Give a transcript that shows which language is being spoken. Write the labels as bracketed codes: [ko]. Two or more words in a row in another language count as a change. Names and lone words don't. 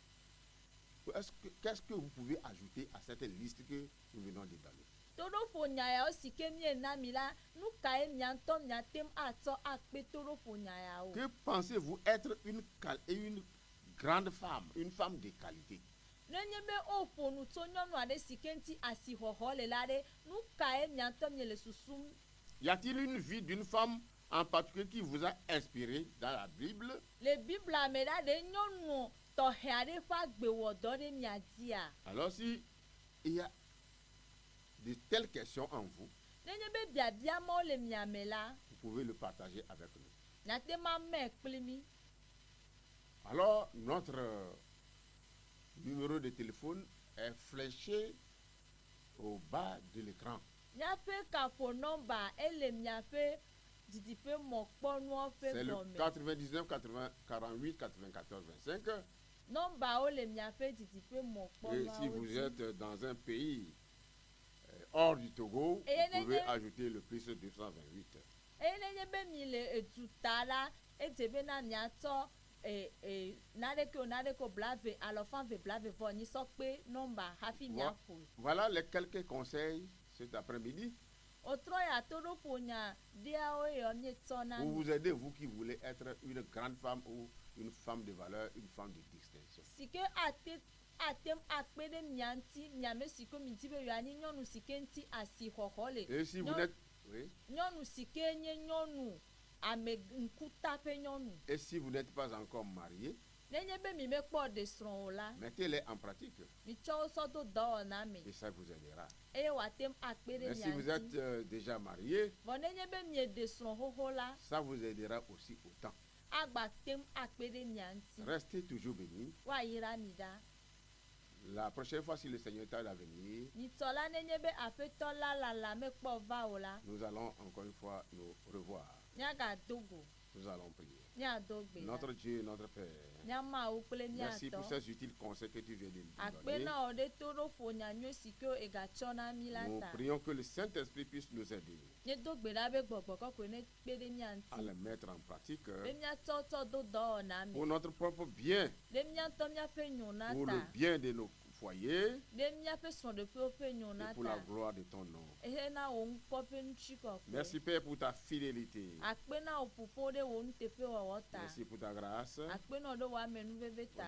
[fr] qu'est-ce que vous pouvez ajouter à cette liste que nous venons de donner? [ee] Toɖoƒo nya yawo si ke miena mi la, nu kae mia ŋutɔ miate ŋu atsɔ akpe toɖoƒo nya yawo. [fr] Que pensez-vous être une grande femme, une femme de qualité? [ee] Nenye be woƒo nu tso nyɔnu aɖe si ke ŋuti asixɔxɔ le la ɖe, nu kae mia ŋutɔ miele susum? [fr] Y a-t-il une vie d'une femme en particulier qui vous a inspiré dans la Bible? [ee] Le Biblia me la ɖe nyɔnu tɔxɛ aɖe ƒe agbe wɔ dɔ ɖe mia dzia. [fr] Alors si il y a de telles questions en vous, [ee] Nenye be biabia mawo le mia me la, [fr] vous pouvez le partager avec nous. [ee] miate ma me kpli mi. [fr] Alors notre numéro de téléphone est fléché au bas de l'écran. [ee] Miaƒe kaƒonɔmba ele miaƒe didiƒe mɔkpɔnuwo ƒe [fr] C'est le [ee] gɔme. [fr] 99 80 48 94 25. [ee] Nɔmbawo le miaƒe didiƒe [fr] Et [ee] mɔkpɔnuawo [fr] si vous [ee] dzi. [fr] êtes dans un pays hors du Togo, Et vous pouvez les- ajouter le plus 228. [ee] Eye nenye be mi le eduta la, edze bena miatsɔ naɖeke o blave alɔfãve blave vɔ nyisɔ kpe nɔmba hafi miaƒoe. [fr] Voilà les quelques conseils cet après-midi [ee] Wotrɔ ya toɖoƒo nya ɖeawo yɔ mietsɔ na [fr] pour [ee] mi. [fr] vous aider, vous qui voulez être une grande femme ou une femme de valeur, une femme de distinction. [ee] Si ke atem akpe ɖe mia ŋuti miame si ke mi di be yewoanyi nyɔnu si ke ŋuti asixɔxɔ le. [fr] Et si vous n'êtes... Oui. [ee] Nyɔnu si ke nye nyɔnu ame ŋkuta ƒe nyɔnu. [fr] Et si vous n'êtes pas encore marié, [ee] Nenye be mi mekpɔ ɖesrɔ̃ o la, [fr] mettez-les en pratique [ee] mitsɔ wo sɔ do dɔwɔna me [fr] et ça vous aidera. [ee] eye wòatem akpe ɖe [fr] Mais si [ee] mia [fr] vous êtes [ee] ŋuti. [fr] déjà marié, [ee] Vɔ nenye be mie ɖesrɔ̃ xoxo la, [fr] ça vous aidera aussi autant. [ee] agba tem akpe ɖe mia ŋuti. [fr] Restez toujours bénis. [ee] Woayra mi ɖa. [fr] La prochaine fois, si le Seigneur tarde à venir, [ee] Nyitsɔ la nenye be aƒetɔ la lala mekpɔ va o la, [fr] nous allons encore une fois nous revoir. [ee] miagado go, [fr] Nous allons prier. [ee] miado gbe la. [fr] Notre Dieu, notre Père, [ee] Miamawo kple [fr] merci pour [ee] miatɔ. [fr] ces utiles conseils que tu viens de nous [ee] Akpe [fr] donner. [ee] na wò ɖe to ɖo ƒo nyanyui si ke egatsɔ na mi la [fr] Nous [ee] ta. [fr] prions que le Saint-Esprit puisse nous aider [ee] Miedo gbe ɖa be gbɔgbɔ kɔkɔe ne kpe ɖe mia [fr] à [ee] ŋuti. [fr] les mettre en pratique [ee] Be miatsɔ tsɔ do dɔwɔna me. [fr] pour notre propre bien, [ee] Ɖe miatɔ miaƒe nyona [fr] pour [ee] ta. [fr] le bien de nos foyers [ee] Ɖe miaƒe srɔ̃ɖeƒewo ƒe [fr] et [ee] nyona [fr] pour la [ee] ta. [fr] gloire de ton nom. [ee] Ehena wò ŋkɔ ƒe ŋuti kɔkɔe. [fr] Merci Père pour ta fidélité. [ee] Akpe na wò ƒoƒo ɖe wò nuteƒe wɔwɔ ta. [fr] Merci pour ta grâce. [ee] Akpe na wò ɖe wò ame nuveve ta.